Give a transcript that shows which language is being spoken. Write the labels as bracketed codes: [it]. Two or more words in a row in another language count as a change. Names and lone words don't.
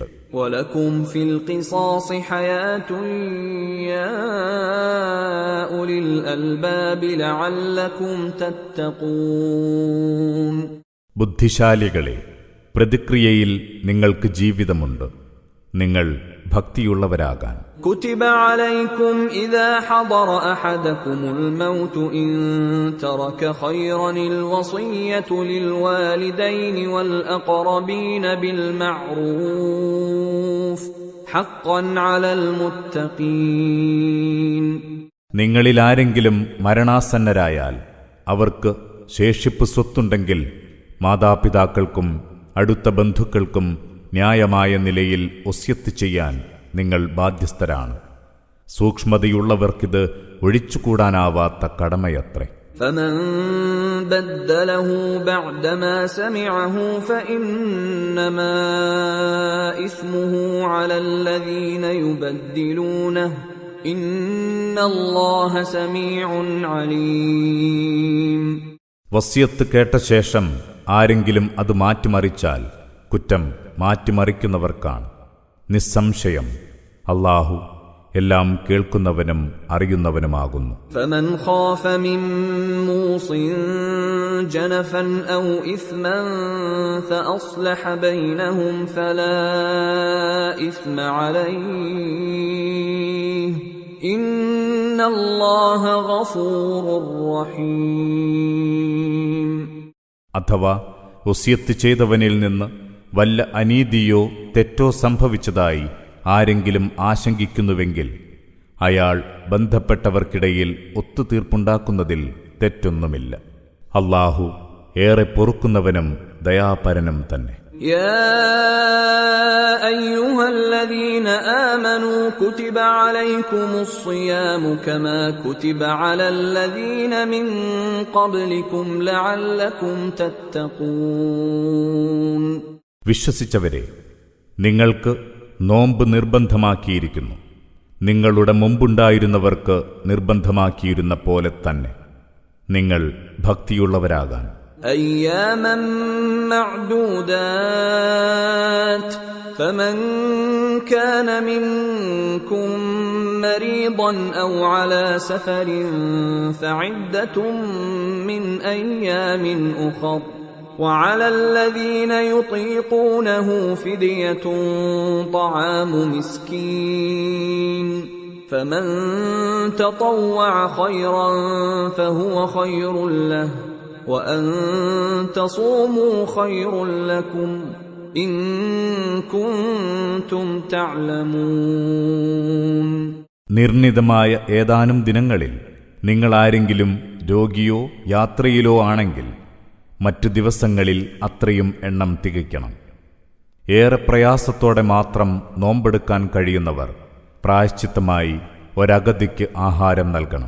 [ar] ولكم في القصاص حياة يا أولي الألباب لعلكم تتقون. [ml] ബുദ്ധിശാലികളെ, പ്രതിക്രിയയിൽ നിങ്ങൾക്ക് ജീവിതമുണ്ട്, നിങ്ങൾ ഭക്തിയുള്ളവരാകാൻ. [ar] كتب عليكم إذا حضر أحدكم الموت إن ترك خيرا الوصية للوالدين والأقربين بالمعروف حقا على المتقين. [ml] നിങ്ങളിൽ ആരെങ്കിലും മരണാസന്നരായാൽ അവർക്ക് ശേഷിപ്പ് സ്വത്തുണ്ടെങ്കിൽ മാതാപിതാക്കൾക്കും അടുത്ത ബന്ധുക്കൾക്കും ന്യായമായ നിലയിൽ വസിയത്ത് ചെയ്യാൻ നിങ്ങൾ ബാധ്യസ്ഥരാണ്. സൂക്ഷ്മതയുള്ളവർക്കിത് ഒഴിച്ചുകൂടാനാവാത്ത കടമയത്രേ. [ar] فمن بدله بعدما سمعه فإنما إثمه على الذين يبدلونه إن الله سميع عليم. [ml] വസിയത്ത് കേട്ട ശേഷം ആരെങ്കിലും അത് മാറ്റിമറിച്ചാൽ കുറ്റം മാറ്റിമറിക്കുന്നവർക്കാണ്. നിസ്സംശയം അല്ലാഹു എല്ലാം കേൾക്കുന്നവനും അറിയുന്നവനുമാകുന്നു. [ar] فمن خاف من موص جنفا أو إثما فأصلح بينهم فلا إثم عليه إن الله غفور رحيم. [ml] അഥവാ വസിയത്ത് ചെയ്തവനിൽ നിന്ന് വല്ല അനീതിയോ തെറ്റോ സംഭവിച്ചതായി ആരെങ്കിലും ആശങ്കിക്കുന്നുവെങ്കിൽ അയാൾ ബന്ധപ്പെട്ടവർക്കിടയിൽ ഒത്തുതീർപ്പുണ്ടാക്കുന്നതിൽ തെറ്റൊന്നുമില്ല. അല്ലാഹു ഏറെ പൊറുക്കുന്നവനും ദയാപരനും തന്നെ. [ar] يا أيها الذين آمنوا كتب عليكم الصيام كما كتب على الذين من قبلكم لعلكم تتقون. [ml] വിശ്വസിച്ചവരെ, നിങ്ങൾക്ക് നോമ്പ് നിർബന്ധമാക്കിയിരിക്കുന്നു, നിങ്ങളുടെ മുമ്പുണ്ടായിരുന്നവർക്ക് നിർബന്ധമാക്കിയിരുന്ന പോലെ തന്നെ നിങ്ങൾ ഭക്തിയുള്ളവരാകാൻ. [ar] أياما معدودات فمن كان منكم مريضا أو على سفر فعدة من أيام أخر وعلى الذين يطيقونه فدية طعام مسكين فمن تطوع خيرا فهو خير له وأن تصوموا خير لكم إن كنتم تعلمون. [ml] നിർണിതമായ ഏതാനും ദിനങ്ങളിൽ നിങ്ങളാരെങ്കിലും രോഗിയോ യാത്രയിലോ ആണെങ്കിൽ മറ്റു ദിവസങ്ങളിൽ അത്രയും എണ്ണം തികയ്ക്കണം. ഏറെ പ്രയാസത്തോടെ മാത്രം നോമ്പെടുക്കാൻ കഴിയുന്നവർ പ്രായശ്ചിത്തമായി ഒരഗതിക്ക് ആഹാരം നൽകണം.